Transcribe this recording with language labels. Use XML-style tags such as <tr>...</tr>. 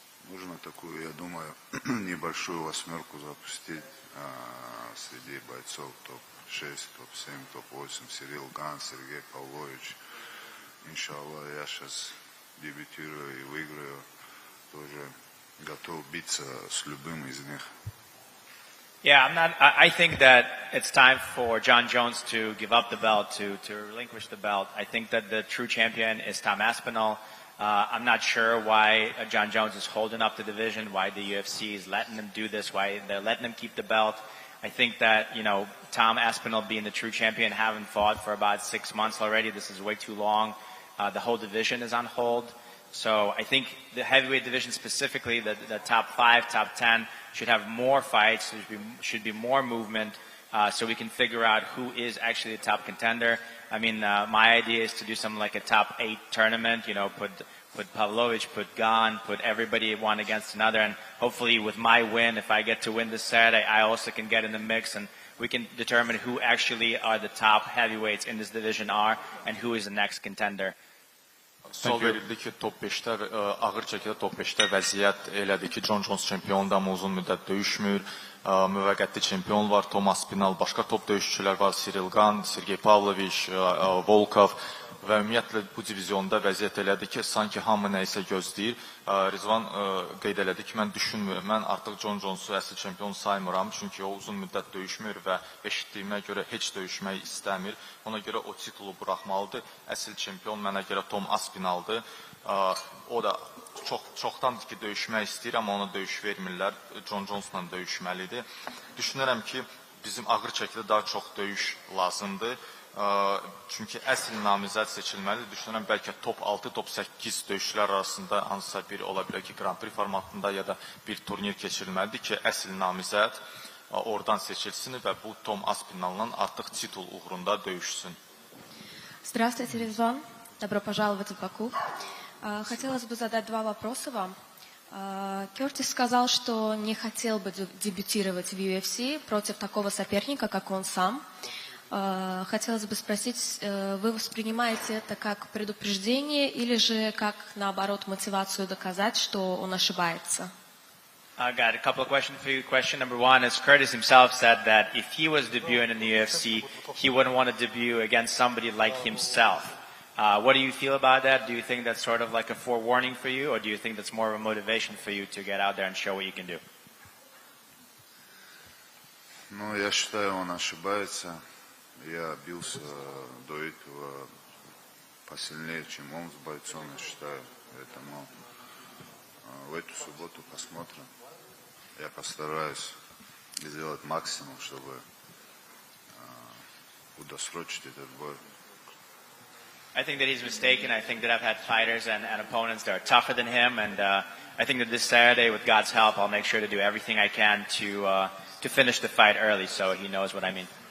<ru>Нужно такую, я думаю, небольшую восьмерку запустить среди бойцов топ-6, топ-7, топ-8. Сирил Ган, Сергей Павлович. Иншаллах, я сейчас дебютирую и выиграю. Тоже готов биться с любым из них.</ru> <en>Yeah, I think that it's time for John Jones to give up the belt, to relinquish the belt. I think that the true champion is Tom Aspinall. I'm not sure why John Jones is holding up the division, why the UFC is letting him do this, why they're letting him keep the belt. I think that, Tom Aspinall being the true champion, having fought for about 6 months already, this is way too long. The whole division is on hold. So I think the heavyweight division specifically, the top 5, top 10, should have more fights. There should be more movement so we can figure out who is actually the top contender. I mean, my idea is to do something like a top 8 tournament, put Pavlovich, put Gan, put everybody one against another. And hopefully with my win, if I get to win this Saturday, I also can get in the mix and we can determine who actually are the top heavyweights in this division are and who is the next contender.</en> <az>Sual verildi ki, top 5-də, ağır çəkidə top 5-də vəziyyət elədir ki, John Jones çempiondur, amma uzun müddət döyüşmür. müvəqqəti çempion var, Tom Aspinall, başqa top döyüşçülər var, Cyril Gane, Sergey Pavlovich, Volkov və ümumiyyətlə bu divizionda vəziyyət elədi ki, sanki hamı nə isə gözləyir. Rizvan qeyd elədi ki, mən düşünmürəm, mən artıq John Jones-u əsl çempion saymıram, çünki o uzun müddət döyüşmür və eşitdiyimə görə heç döyüşmək istəmir. Ona görə o titulu buraxmalıdır. Əsl çempion mənə görə Tom Aspinalldır. O da çoxdandır ki, döyüşmək istəyir, amma ona döyüş vermirlər. John Jones-la döyüşməlidir. Düşünürəm ki, bizim ağır çəkidə daha çox döyüş lazımdır. Çünki əsl namizəd seçilməlidir. Düşünürəm, bəlkə top 6, top 8 döyüşçülər arasında hansısa bir ola bilər ki, Grand Prix formatında ya da bir turnir keçirilməlidir ki, əsl namizəd oradan seçilsin və bu Tom Aspinall'la artıq titul uğrunda döyüşsün.</az> <ru>Здравствуйте, Ризван. Добро пожаловать в Баку. Хотелось бы задать два вопроса вам. Кертис сказал, что не хотел бы дебютировать в UFC против такого соперника, как он сам. Хотелось бы спросить, вы воспринимаете это как предупреждение или же как, наоборот, мотивацию доказать, что он ошибается?</ru> <en>I got a couple of questions for you. Question number one is Curtis himself said that if he was debuting in the UFC, he wouldn't want to debut against somebody like himself. What do you feel about that? Do you think that's sort of like a forewarning for you, or do you think that's more of a motivation for you to get out there and show what you can do?</en> <ru>Ну, я считаю, он ошибается. Я бился до этого посильнее, чем он с бойцом, я считаю. Поэтому в эту субботу посмотрим. Я постараюсь сделать максимум, чтобы удосрочить этот бой.</ru> <en>I think that he's mistaken. I think that I've had fighters and opponents that are tougher than him, and I think that this Saturday, with God's help, I'll make sure to do everything I can to finish the fight early, so he knows what I mean.</en>